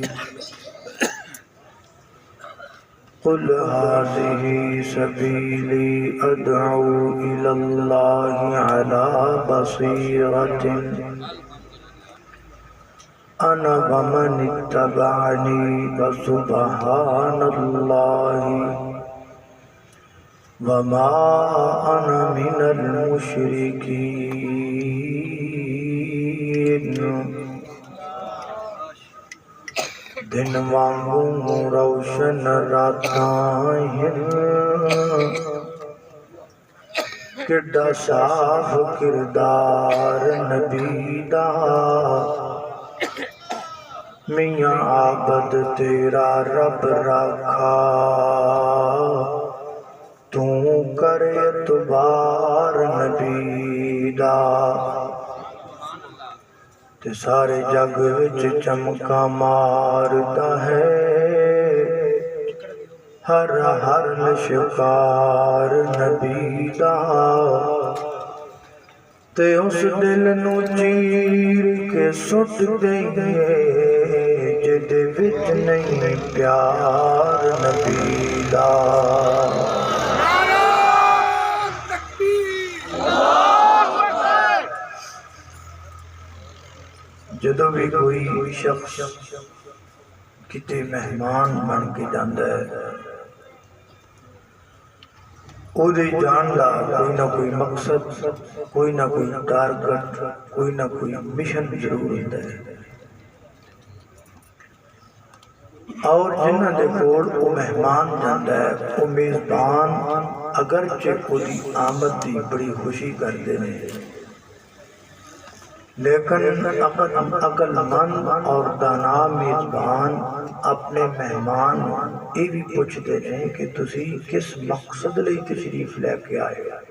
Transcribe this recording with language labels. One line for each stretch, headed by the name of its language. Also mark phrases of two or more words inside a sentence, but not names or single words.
Arabic: قل هذه سبيلي أدعو إلى الله على بصيرة أنا ومن اتبعني فسبحان الله وما أنا من المشركين۔
Punjabi: دن وانگوں روشن راتاں کڈا صاف کردار نبی دا، میاں عابد تیرا رب رکھا، تو کرے اعتبار نبی دا، تے سارے جگ وچ چمکا ماردا ہے، ہر ہر لشکار نبی دا، تے اس دل نو چیر کے سٹ دئیے جدے وچ نہیں پیار نبی دا۔ جدو بھی کوئی شخص کتے مہمان بن کے جاندہ ہے، او دے جان دا کوئی نہ کوئی مقصد، کوئی نہ کوئی ٹارگٹ، کوئی نہ کوئی مشن ضرور ہوتا ہے۔ اور جنہ دے کول او مہمان جاندہ ہے، او میزبان اگرچہ کو دی آمد دی بڑی خوشی کر دینے،
Urdu: لیکن عقل مند اور دانا میزبان اپنے مہمان یہ بھی پوچھتے ہیں کہ
Punjabi: تسی کس مقصد لئی تشریف لے کے آئے۔